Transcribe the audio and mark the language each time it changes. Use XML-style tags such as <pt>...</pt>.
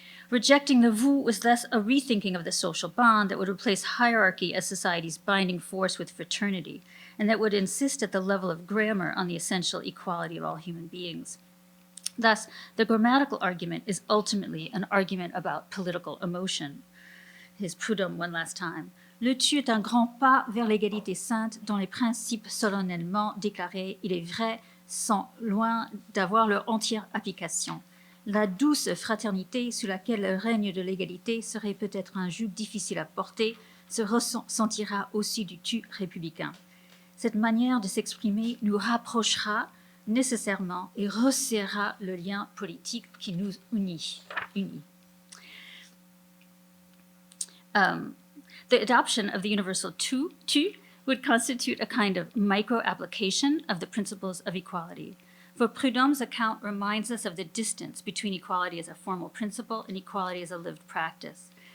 <en>Rejecting the vous was thus a rethinking of the social bond that would replace hierarchy as society's binding force with fraternity, and that would insist at the level of grammar on the essential equality of all human beings. Thus, the grammatical argument is ultimately an argument about political emotion. Here's Prudhomme one last time.</en> <fr>Le tu est un grand pas vers l'égalité sainte dont les principes solennellement déclarés, il est vrai, sont loin d'avoir leur entière application. La douce fraternité sous laquelle le règne de l'égalité serait peut-être un joug difficile à porter se ressentira aussi du tu républicain. Cette manière de s'exprimer nous rapprochera nécessairement et resserrera le lien politique qui nous unit.</fr> <en>The adoption of the universal tu would constitute a kind of micro-application of the principles of equality. For Prudhomme's account reminds us of the distance between equality as a formal principle and equality as a lived practice.</en>